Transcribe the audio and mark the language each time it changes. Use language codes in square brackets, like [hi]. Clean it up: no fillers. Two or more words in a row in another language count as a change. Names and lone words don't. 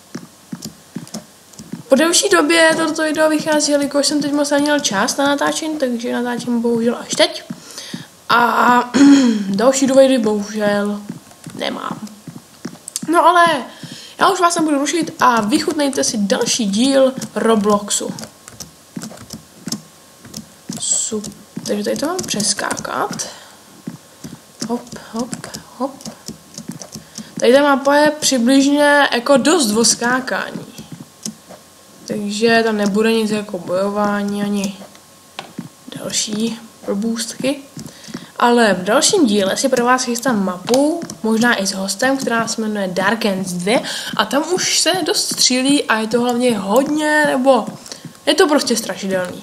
[cs] Po delší době toto video vychází, jelikož jsem teď moc neměl čas na natáčení, takže natáčím bohužel až teď. A další důvody bohužel nemám. No ale já už vás nebudu rušit a vychutnejte si další díl Robloxu. Super. Takže tady to mám přeskákat. Hop, hop, hop. Tady ta mapa je přibližně jako dost o skákání. Takže tam nebude nic jako bojování ani další probůstky. Ale v dalším díle si pro vás chystám mapu, možná i s hostem, která se jmenuje Darkens 2 a tam už se dost střílí a je to hlavně hodně, nebo je to prostě strašidelný.